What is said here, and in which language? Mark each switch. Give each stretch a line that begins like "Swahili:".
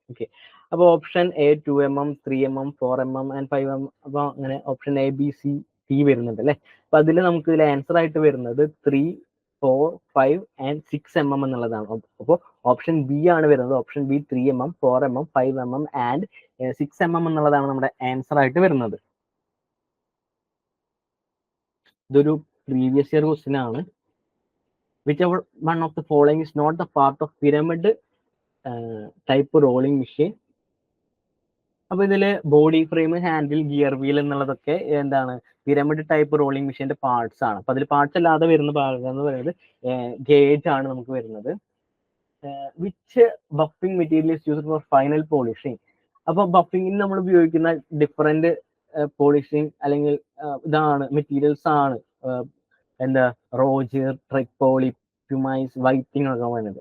Malayalam: Okay, അപ്പോൾ option A 2 mm, 3 mm, 4 mm and 5 mm. അപ്പോൾ അങ്ങനെ option A B C D വരുന്നുണ്ട് അല്ലേ. അപ്പൊ അതിൽ നമുക്ക് ഇതിൽ ആൻസർ ആയിട്ട് വരുന്നത് 3, 4, 5 and 6 mm എന്നുള്ളതാണ്. അപ്പോൾ ഓപ്ഷൻ ബി ആണ് വരുന്നത്. Option B 3 mm, 4 mm, 5 mm and 6 mm എന്നുള്ളതാണ് നമ്മുടെ ആൻസർ ആയിട്ട് വരുന്നത്. ഇതൊരു പ്രീവിയസ് ഇയർ ക്വസ്റ്റ്യൻ ആണ്.
English: Whichever one of the following is not the part of pyramid type rolling machine?
Malayalam: അപ്പൊ ഇതില് body frame, handle, gear wheel എന്നുള്ളതൊക്കെ എന്താണ് പിരമിഡ് ടൈപ്പ് റോളിംഗ് മെഷീന്റെ പാർട്സ് ആണ്. അപ്പൊ അതിൽ പാർട്സ് അല്ലാതെ വരുന്ന ഭാഗം എന്ന് പറയുന്നത് ഗേജ് ആണ് നമുക്ക് വരുന്നത്.
English: Which buffing material is used for final polishing?
Malayalam: അപ്പൊ ബഫിംഗിന് നമ്മൾ ഉപയോഗിക്കുന്ന ഡിഫറെന്റ് പോളിഷിംഗ് അല്ലെങ്കിൽ ഇതാണ് മെറ്റീരിയൽസ് ആണ് എന്താ റോജർ, ട്രിപ്പോളി, പ്യൂമൈസ്, വൈറ്റിംഗ് ഒക്കെ വരുന്നത്.